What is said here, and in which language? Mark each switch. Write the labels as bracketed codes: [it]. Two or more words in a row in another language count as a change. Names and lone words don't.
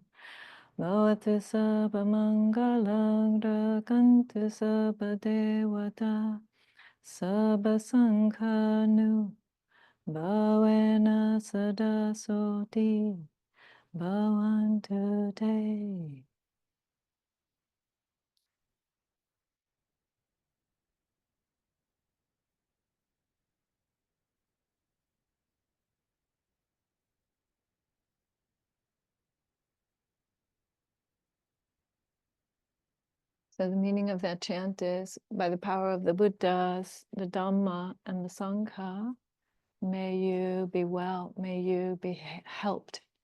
[pi] Bhavatu sabba mangalang rakantu sabba devata sabba sanghanu bhavena sada soti bhavantu te. [en] So the meaning of that chant is, by the power of the Buddhas, the Dhamma, and the Sangha, may you be well, may you be helped.